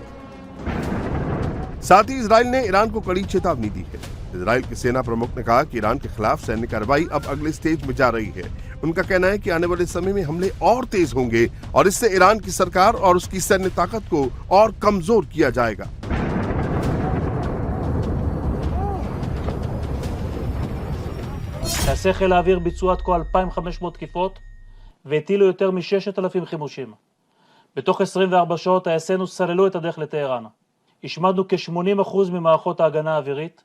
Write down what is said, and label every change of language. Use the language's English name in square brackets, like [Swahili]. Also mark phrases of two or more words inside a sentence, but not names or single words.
[Hindi] साथ ही इजराइल ने ईरान को कड़ी चेतावनी दी है। इजराइल के सेना प्रमुख ने कहा कि ईरान के खिलाफ सैन्य कार्रवाई अब अगले स्टेज में जा रही है। उनका कहना है कि आने वाले समय में हमले और तेज होंगे और इससे ईरान की सरकार और उसकी सैन्य ताकत को और कमजोर किया जाएगा। [Hebrew] טייסי חיל האוויר ביצעו עד כה 2,500 תקיפות והטילו יותר מ-6,000 חימושים. בתוך 24 שעות טייסינו סללו את הדרך לטהרן. השמדנו כ-80% ממערכות ההגנה האווירית.